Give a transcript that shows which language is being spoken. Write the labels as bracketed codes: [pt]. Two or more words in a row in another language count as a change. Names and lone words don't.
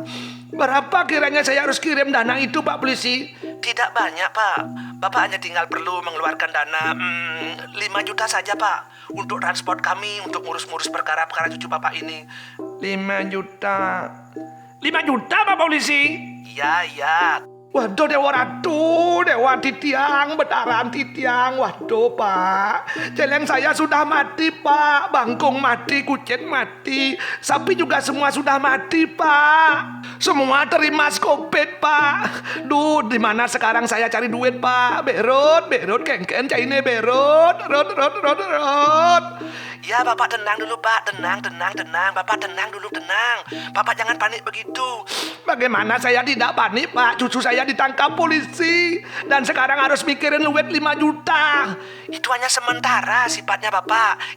[id] Berapa kiranya saya harus kirim dana itu, Pak polisi? Tidak banyak, Pak. Bapak hanya tinggal perlu mengeluarkan dana 5 juta saja, Pak. Untuk transport kami, untuk ngurus-ngurus perkara-perkara cucu Bapak ini. 5 juta. 5 juta, Pak polisi? Iya. Waduh, [ban] Dewa Ratu, Dewa Titiang, betaran Titiang. [id] Waduh, Pak. Celeng saya sudah mati, Pak. Bangkung mati, kucing mati. Sapi juga semua sudah mati, Pak. Semua terima skopet, Pak. Duh, di mana sekarang saya cari duit, Pak? [ban] Berot, kengken, caine berot. Rot. [id] Ya, Bapak tenang dulu, Pak. Tenang. Bapak tenang dulu, tenang. Bapak jangan panik begitu. Bagaimana saya tidak panik, Pak? Cucu saya ditangkap polisi. Dan sekarang harus mikirin duit 5 juta. Itu hanya sementara sifatnya, Bapak.